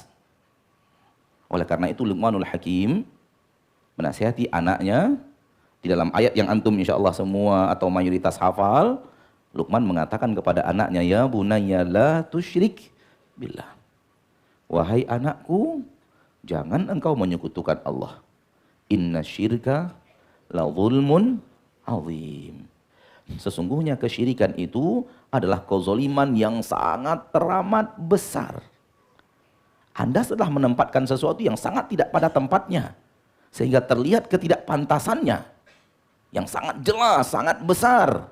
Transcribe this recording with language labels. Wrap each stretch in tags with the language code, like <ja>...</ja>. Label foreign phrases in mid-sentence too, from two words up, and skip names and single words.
<id>Oleh karena itu Luqmanul Hakim menasihati anaknya di dalam ayat yang antum insyaallah semua atau mayoritas hafal. Luqman mengatakan kepada anaknya,</id> <ar>يا بني لا تشرك بالله.</ar> <id>Wahai anakku, jangan engkau menyekutukan Allah.</id> <ar>إن الشرك لظلم عظيم.</ar> <id>Sesungguhnya kesyirikan itu adalah kezaliman yang sangat teramat besar. Anda telah menempatkan sesuatu yang sangat tidak pada tempatnya, sehingga terlihat ketidakpantasannya yang sangat jelas, sangat besar.</id>